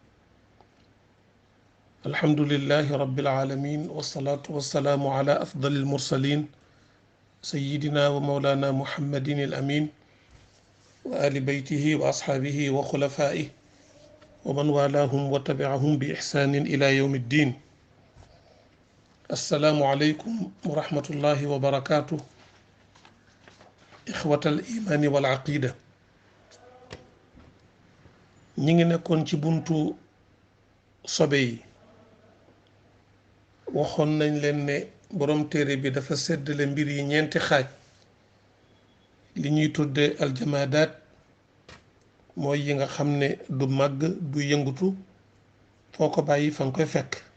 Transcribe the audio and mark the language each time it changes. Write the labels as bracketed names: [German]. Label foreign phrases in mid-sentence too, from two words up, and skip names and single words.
[Arabic] الحمد لله رب العالمين، والصلاة والسلام على أفضل المرسلين سيدنا ومولانا محمد الأمين وآل بيته وأصحابه وخلفائه ومن والاهم وتبعهم بإحسان إلى يوم الدين. السلام عليكم ورحمة الله وبركاته. إخوة الإيمان والعقيدة، [Wolof] ñi ngi nekkoon ci buntu sobe yi. waxoon nañ leen ne borom téere bi dafa séddale mbir yi ñeenti xaaj. li ñuy tudde aljamaadaat mooy yi nga xam ne du màgg du yëngutu, foo ko bàyyi fa nga koy fekk.